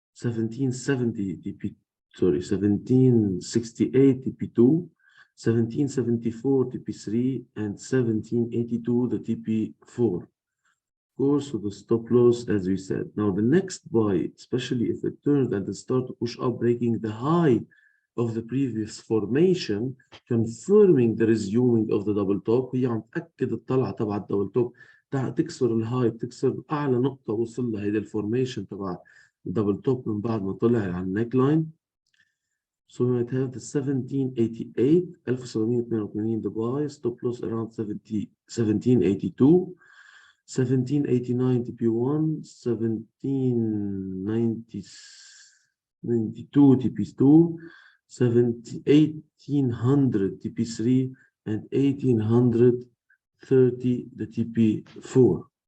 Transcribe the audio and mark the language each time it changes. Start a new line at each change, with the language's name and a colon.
English: 1770 TP, sorry, 1768 TP2, 1774 TP3, and 1782 the TP4. Of course, so the stop loss, as we said. Now the next buy, especially if it turns and it start to push up, breaking the high of the previous formation, confirming the resuming of the double top.
Arabic: هي عم تأكد الطلعة تبع الدبل توب، تكسر الهاي، تكسر أعلى نقطة وصل لها هيدا الفورميشن تبع الدبل توب من بعد ما طلع على النيك لاين.
English: So we might have the 1788 1788 the buy, stop loss around 1782. 1789 TP1, 1792 TP2, 1800 TP3, and 1830 the TP4.